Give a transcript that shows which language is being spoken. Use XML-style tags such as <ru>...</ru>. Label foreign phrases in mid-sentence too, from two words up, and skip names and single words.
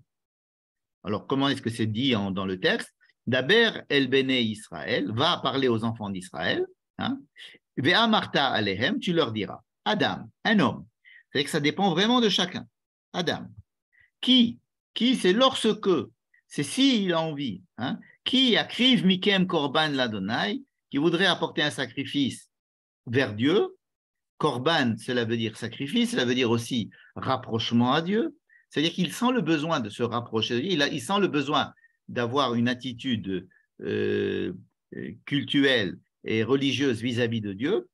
<fr>Alors, comment est-ce que c'est dit dans le texte?</fr> <he>דבר אל בני ישראל,</he> <fr>va parler aux enfants d'Israël, hein,</fr> <he>ואמרת אליהם,</he> <fr>tu leur diras, Adam, un homme, c'est que ça dépend vraiment de chacun. Adam, qui c'est lorsque, c'est s'il a envie, hein,</fr> <he>כי יקריב מכם קרבן לה,</he> <fr>qui voudrait apporter un sacrifice vers Dieu. Korban, cela veut dire sacrifice, cela veut dire aussi rapprochement à Dieu. C'est-à-dire qu'il sent le besoin de se rapprocher de Dieu, il sent le besoin d'avoir une attitude cultuelle et religieuse vis-à-vis de Dieu.</fr>